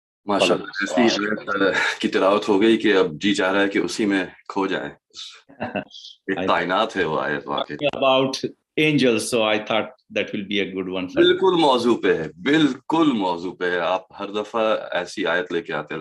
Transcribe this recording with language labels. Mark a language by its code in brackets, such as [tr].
[ur] ماشاءاللہ ایسی آیت کی تلاوت ہو گئی کہ اب جی چاہ رہا ہے کہ اسی میں کھو جائیں. ایک تعینات ہے وہ آیت واقعی. [en] About angels, so I thought that will be a good one. [ur] بالکل موضوع پہ ہے, بالکل موضوع پہ ہے. آپ ہر دفعہ ایسی آیت لے کے آتے ہیں.